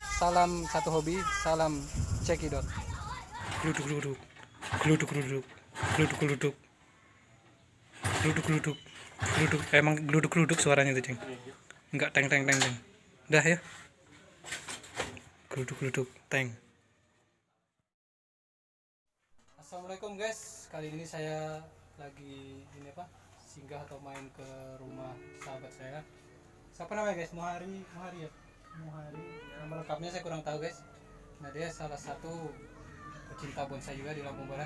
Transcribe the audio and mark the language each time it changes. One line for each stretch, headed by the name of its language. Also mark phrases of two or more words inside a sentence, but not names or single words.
Indonesian: salam satu hobi, salam cekidot. Geluduk geluduk geluduk geluduk geluduk geluduk geluduk geluduk geluduk. Emang geluduk geluduk suaranya tuh, Ceng. Enggak teng teng teng teng. Udah ya. Geluduk geluduk teng. Assalamualaikum guys, kali ini saya lagi singgah atau main ke rumah sahabat saya. Siapa namanya guys? Muhari ya. Muhari. Nama lengkapnya saya kurang tahu guys. Nah, dia salah satu pecinta bonsai juga di Lampung Barat.